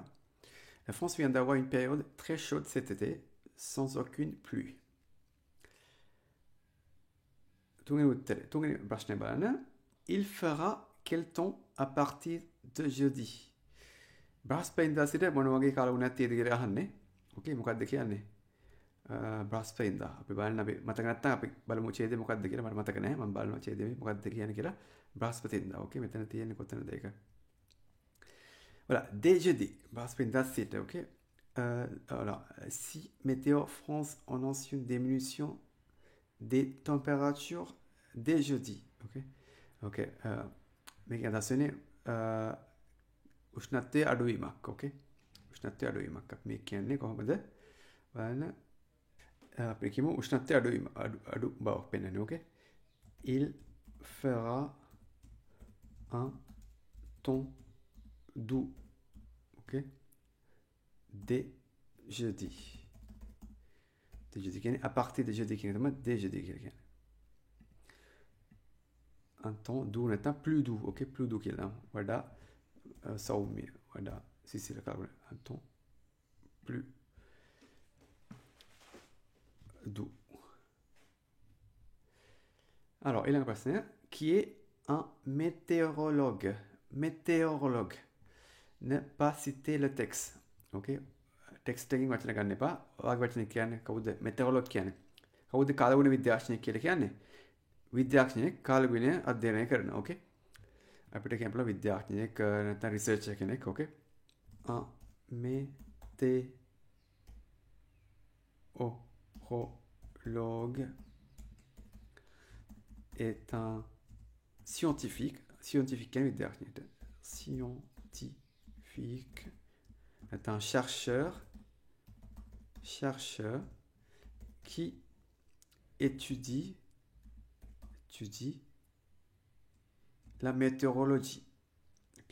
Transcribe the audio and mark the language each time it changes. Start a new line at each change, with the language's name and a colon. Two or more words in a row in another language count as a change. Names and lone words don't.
French: La France vient d'avoir une période très chaude cet été, sans aucune pluie. Il fera quel temps à partir de jeudi?
Sinhala: Braspainda මොනවගේ කාලුණක් තියෙද කියලා අහන්නේ. ඕකේ මොකක්ද කියන්නේ? බ්‍රහස්පතින්දා. අපි බලන්න අපි මතක නැත්නම් අපි බලමු ඡේදය මොකක්ද කියලා. මට මතක නැහැ. මම බලනවා ඡේදය මොකක්ද කියන්නේ කියලා. බ්‍රහස්පතින්දා. ඕකේ මෙතන තියෙන්නේ කොතනද ඒක?
French: Voilà, dès jeudi. Braspainda c'est OK. Alors, si Météo France annonce une diminution des températures dès jeudi.
Sinhala: OK. OK. මේක අදස්සනේ උෂ්ණත්වය අඩුවීමක්. ඕකේ. උෂ්ණත්වය අඩුවීමක්. අපි මේ කියන්නේ කොහොමද? බලන්න අපි කියමු උෂ්ණත්වය අඩු බවක් පෙන්වන්නේ. ඕකේ.
French: Il fera un temps doux. OK. Dès jeudi. Dès jeudi
Sinhala: කියන්නේ
French: à partir de jeudi
Sinhala: කියන්නේ තමයි
French: dès jeudi
Sinhala: කියන්නේ.
French: Un temps doux නැත්නම් plus doux. OK. plus doux කියලා.
Sinhala: වඩා සෞම්‍ය වඩා සිසිල කරන
French: un ton plus doux. Alors, il y a un personne qui est un météorologue. Météorologue. Ne pas citer le texte. Ok?
Sinhala: Texte taking වචන ගන්න එපා. ඔයාගේ වචන කියන්නේ කවුද? මෙටෙරොලොග් කියන්නේ. කවුද කාලගුණ විද්‍යාඥයෙක් කියලා කියන්නේ? විද්‍යාඥයෙක් කාලගුණය අධ්‍යයනය කරන. ඕකේ? අපිට කියන්න පුළුවන් විද්‍යාඥයෙක් නැත්නම් රිසර්චර් කෙනෙක්. ඕකේ?
French: Un météorologue est un scientifique.
Sinhala: Scientifique කියන්නේ විද්‍යාඥයෙක්.
French: Scientifique est un chercheur qui étudie la météorologie. Ok?